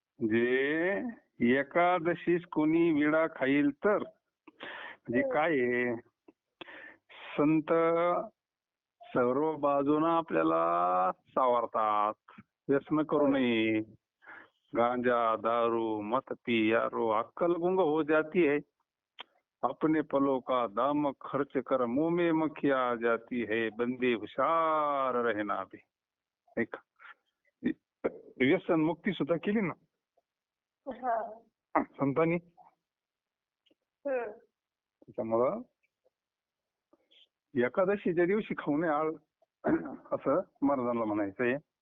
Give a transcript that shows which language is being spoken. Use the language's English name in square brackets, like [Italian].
[Marathi] जे एकादशीस कोणी विडा खाईल तर म्हणजे काय आहे, संत सर्व बाजूनं आपल्याला सावरतात. व्यसन करू नये. [Hindi] गांजा दारू मत पियारो अक्कल गुंग हो जाती है. अपने पलों का दाम खर्च कर मुंह में मक्खियां आ जाती है. बंदे हुशार रहना भी. [Marathi] ऐक व्यसन मुक्ती सुद्धा केली ना संतांनी. त्याच्यामुळं एकादशीच्या दिवशी खाऊ नये आळ असं महाराजांना म्हणायचंय.